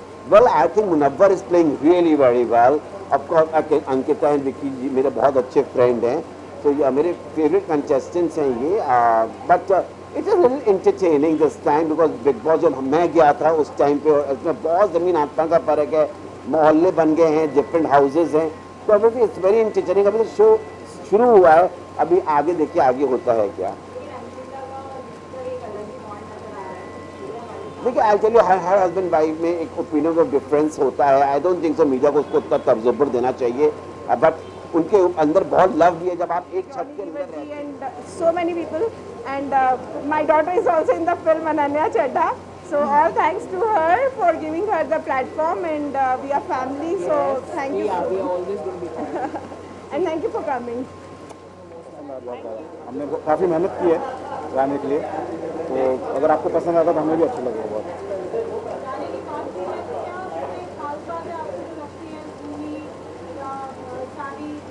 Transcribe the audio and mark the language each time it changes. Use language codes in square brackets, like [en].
[en] Well, I think Munawwar is playing really very well. Of course, [hi] Ankita and Vicky जी मेरे बहुत अच्छे friend हैं, तो ये मेरे फेवरेट कंटेस्टेंट्स हैं ये। [en] but it is little entertaining this time [hi] because big boss जब मैं गया था उस टाइम पे इसमें बहुत ज़मीन आसमान का फर्क है, मोहल्ले बन गए हैं, डिफरेंट हाउसेज हैं, तो अभी [en] It's very entertaining. [hi] अभी तो शो शुरू हुआ है, अभी आगे देखिए आगे होता है क्या। देखिए [en] I tell you, [hi] हर husband wife में एक ओपिनियन ऑफ डिफरेंस होता है। [en] I don't think so [hi] media को उसको उतना तर्जुबर देना चाहिए, बट उनके अंदर बहुत लव भी है जब आप एक छत के अंदर रहते हैं। [en] And so many people, and my daughter is also in the film, Ananya Chadha. So all thanks to her for giving her the platform, and we are family. So thank you. We are always going to be. And thank you for coming. [hi] हमने काफ़ी मेहनत की है गाने के लिए, तो अगर आपको पसंद आता तो हमें भी अच्छा लगेगा बहुत। गाने की बात की जाए तो क्या कोई खास बात है आपको जो लगती है भूमि या सारी